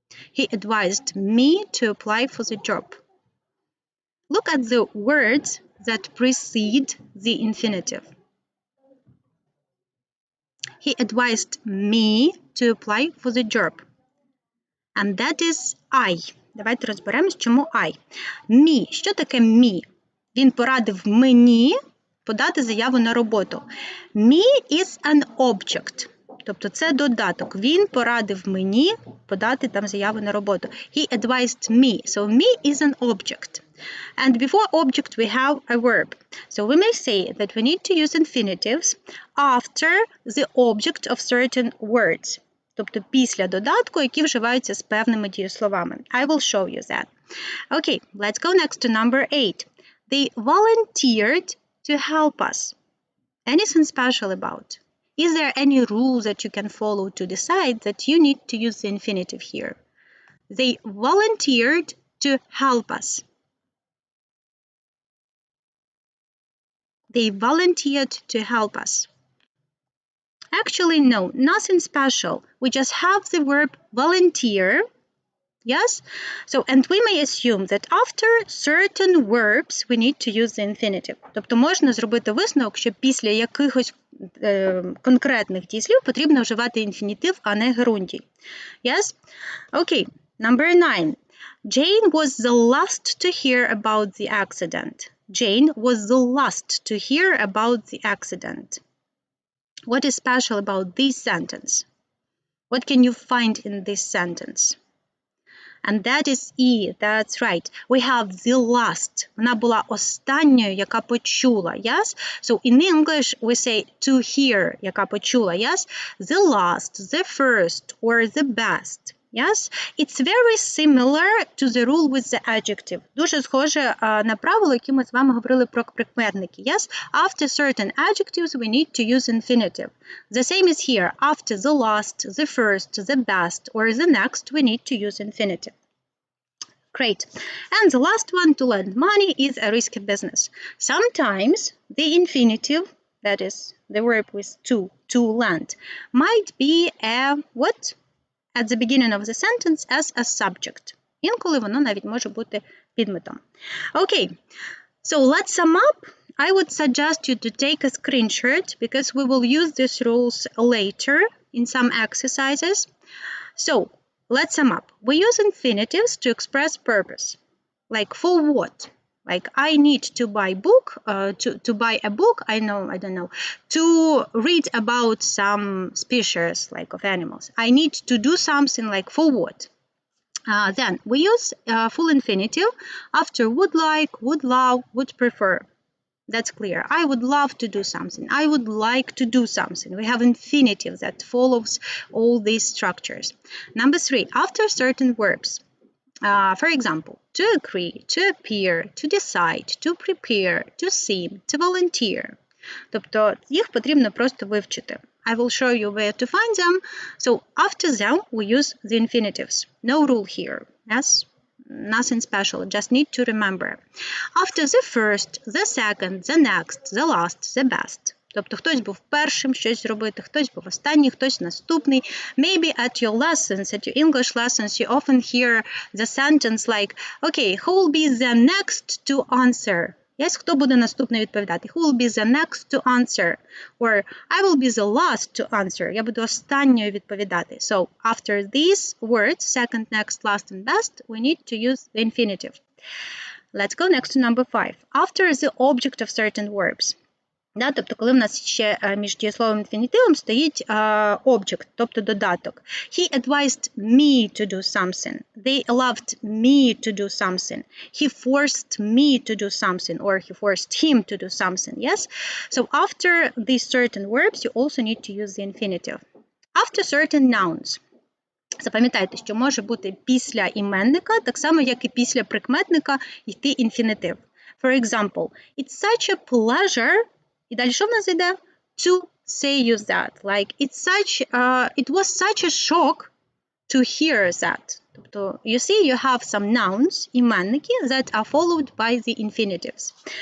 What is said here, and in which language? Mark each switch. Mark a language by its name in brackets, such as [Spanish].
[English] He advised me to apply for the job. Look at the words that precede the infinitive. He advised me to apply for the job. And that is I. [Ukrainian] Давайте розберемось, чому I. Me. Що таке me? Він порадив мені подати заяву на роботу. [English] Me is an object. [Ukrainian] Тобто це додаток. Він порадив мені подати там заяву на роботу. [English] He advised me. So me is an object. And before object we have a verb. So we may say that we need to use infinitives after the object of certain words. [Ukrainian] Тобто після додатку, які вживаються з певними дієсловами. [English] I will show you that. Okay, let's go next to number 8. They volunteered to help us. Anything special about? Is there any rule that you can follow to decide that you need to use the infinitive here? They volunteered to help us. They volunteered to help us. Actually, no, nothing special. We just have the verb volunteer. Yes? So, and we may assume that after certain verbs we need to use the infinitive. [Ukrainian] Тобто можна зробити висновок, що після якихось конкретних дієслів потрібно вживати інфінітив, а не герундій. [English] Yes? Okay, number 9. Jane was the last to hear about the accident. Jane was the last to hear about the accident. What is special about this sentence? What can you find in this sentence? And that is E, that's right. We have the last. [Ukrainian] Вона була останньою, яка почула, yes? [English] So in English we say to hear, [Ukrainian] яка почула, [English] yes? The last, the first, or the best. Yes? It's very similar to the rule with the adjective. [Ukrainian] Дуже схоже на правило, яке ми з вами говорили про прикметники. [English] Yes? After certain adjectives, we need to use infinitive. The same is here. After the last, the first, the best, or the next, we need to use infinitive. Great. And the last one, to lend money, is a risky business. Sometimes the infinitive, that is the verb with to lend, might be a what? At the beginning of the sentence as a subject. [Ukrainian] Інколи воно навіть може бути підметом. [English] Okay, so let's sum up. I would suggest you to take a screenshot because we will use these rules later in some exercises. So, let's sum up. We use infinitives to express purpose. Like for what? Like I need to buy to buy a book, I don't know, to read about some species like of animals. I need to do something like for what? Then we use full infinitive after would like, would love, would prefer. That's clear. I would love to do something. I would like to do something. We have infinitive that follows all these structures. Number 3, after certain verbs. For example, to agree, to appear, to decide, to prepare, to seem, to volunteer. [Ukrainian] Тобто їх потрібно просто вивчити. [English] I will show you where to find them. So after them, we use the infinitives. No rule here. Yes? Nothing special. Just need to remember. After the first, the second, the next, the last, the best. [Ukrainian] Тобто хтось був першим щось зробити, хтось був останній, хтось наступний. [English] Maybe at your lessons, at your English lessons, you often hear the sentence like, okay, who will be the next to answer? [Ukrainian] Yes, хто буде наступний відповідати? [English] Who will be the next to answer? Or I will be the last to answer. [Ukrainian] Я буду останньою відповідати. [English] So, after these words, second, next, last, and best, we need to use the infinitive. Let's go next to number 5. After the object of certain verbs. [Ukrainian] Да, тобто, коли в нас ще між дієсловом і інфінітивом стоїть object, тобто додаток. [English] He advised me to do something. They allowed me to do something. He forced me to do something, or he forced him to do something, yes? So after these certain verbs, you also need to use the infinitive. After certain nouns. [Ukrainian] Запам'ятайте, що може бути після іменника, так само, як і після прикметника, йти інфінітив. [English] For example, it's such a pleasure. [Ukrainian] І далі що в нас йде? [English] To say you that. Like, it was such a shock to hear that. Тобто, you see, you have some nouns, іменники, that are followed by the infinitives.